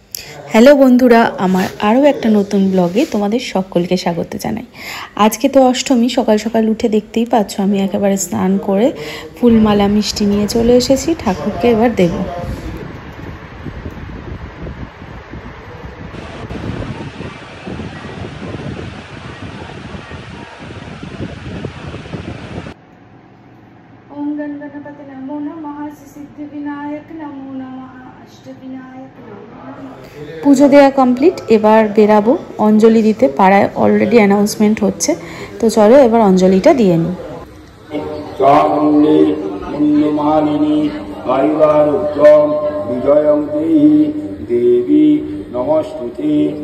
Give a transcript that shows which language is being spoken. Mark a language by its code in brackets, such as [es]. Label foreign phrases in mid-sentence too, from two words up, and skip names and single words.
[bn] হ্যালো বন্ধুরা, আমার আরও একটা নতুন ব্লগে তোমাদের সকলকে স্বাগত জানাই। আজকে তো অষ্টমী, সকাল সকাল উঠে দেখতেই পাচ্ছ আমি একেবারে স্নান করে ফুলমালা মিষ্টি নিয়ে চলে এসেছি, ঠাকুরকে এবার দেব। [sa] ओम गणपति नमो नमः, सिद्धिविनायक नमो नमः, अष्टविनायक नमो नमः। [bn] পুজো দেওয়া কমপ্লিট, এবার বেরাবো অঞ্জলি দিতে। পাড়ায় [en] already announcement [bn] হচ্ছে, তো চলো এবার অঞ্জলিটা দিয়ে নিই। [sa] দেবী নমস্তুতে।